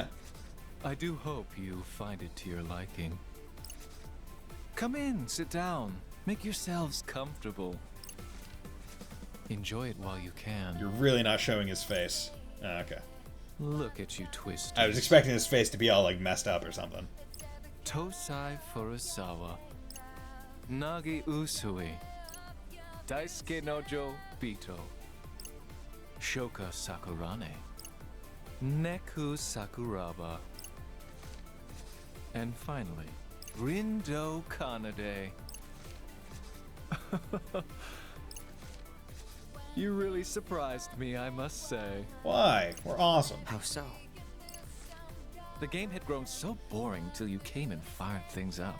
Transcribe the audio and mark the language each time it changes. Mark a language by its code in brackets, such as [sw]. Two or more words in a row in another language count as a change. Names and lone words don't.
[en] I do hope you find it to your liking. Come in, sit down. Make yourselves comfortable. Enjoy it while you can. You're really not showing his face. Oh, okay. Look at you, twist. I was expecting his face to be all, like, messed up or something. Tosai Furusawa. Nagi Usui. Daisuke Nojo Bito. Shoka Sakurane. Neku Sakuraba. And finally, Rindo Kanade. You really surprised me, I must say. Why? We're awesome. How so? The game had grown so boring till you came and fired things up.